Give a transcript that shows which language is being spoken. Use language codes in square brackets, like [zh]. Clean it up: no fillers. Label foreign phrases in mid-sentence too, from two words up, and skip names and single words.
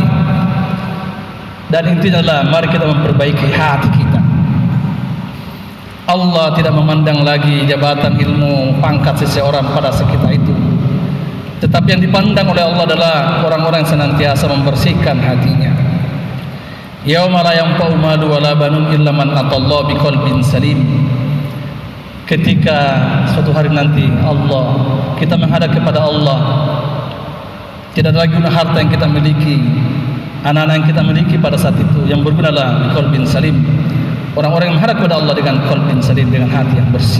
[id] Dan intinya adalah mari kita memperbaiki hati kita. Allah tidak memandang lagi jabatan, ilmu, pangkat seseorang pada sekitar itu. tetapi yang dipandang oleh Allah adalah orang-orang yang senantiasa membersihkan hatinya. [ar] يوم لا ينفع مال ولا بنون إلا من أتى الله بقلب سليم. [id] Ketika suatu hari nanti kita menghadap kepada Allah, tidak ada lagi guna harta yang kita miliki, anak-anak yang kita miliki pada saat itu. Yang berguna adalah [ar] بقلب سليم. [id] Orang-orang yang menghadap kepada Allah dengan [ar] قلب سليم, [id] dengan hati yang bersih.